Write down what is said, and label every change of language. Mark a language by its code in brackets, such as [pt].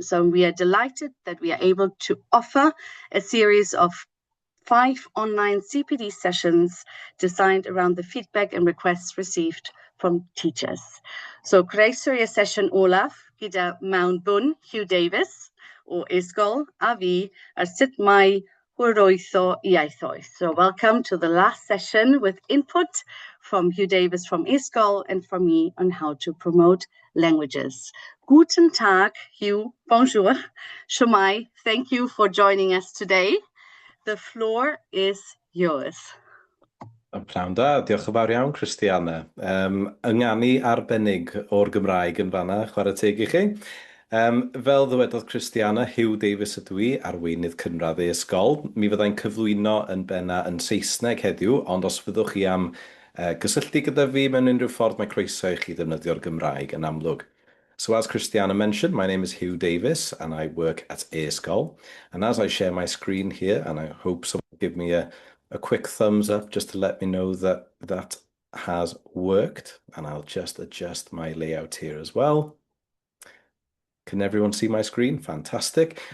[en] So we are delighted that we are able to offer a series of 5 online CPD sessions designed around the feedback and requests received from teachers. [cy] So croeso i'r sesiwn olaf gyda mewn bwn Hugh Davies o e-sgol a fi ar sut mae hwyrwyddo ieithoedd. [en] So welcome to the last session with input from Hugh Davies from e-sgol and from me on how to promote languages. Guten Tag, Hugh. Bonjour. Shomai, thank you for joining us today. The floor is yours. [cy] Pnawn da, diolch yn fawr iawn, Christiane. Ynganu arbennig o'r Gymraeg yn fanna, chwarae teg i chi. Fel ddywedodd Christiane, Hugh Davies ydw i, arweinydd cynradd e-ysgol. Mi fyddai'n cyflwyno yn benna yn Saesneg heddiw, ond os fyddwch chi am gysylltu gyda fi mewn unrhyw ffordd, mae croeso i chi ddefnyddio'r Gymraeg yn amlwg. [en] So as Christiane mentioned, my name is Hugh Davies and I work at e-ysgol. And as I share my screen here, and I hope someone will give me a quick thumbs up just to let me know that that has worked. And I'll just adjust my layout here as well. Can everyone see my screen? Fantastic.